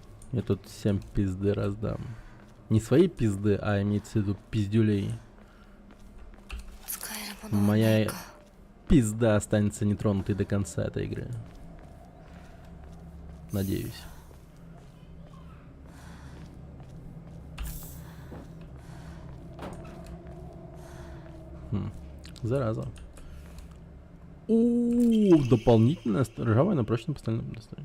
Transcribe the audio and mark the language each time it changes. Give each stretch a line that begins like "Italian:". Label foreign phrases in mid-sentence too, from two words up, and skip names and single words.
Russian: Я тут всем пизды раздам. Не свои пизды, а имеется в виду пиздюлей.
Japanese: 使えるものはない
Russian: Моя
Japanese: か
Russian: пизда останется нетронутой до конца этой игры. Надеюсь. Зараза. О, дополнительная ржавая на прочном постельном достоянии.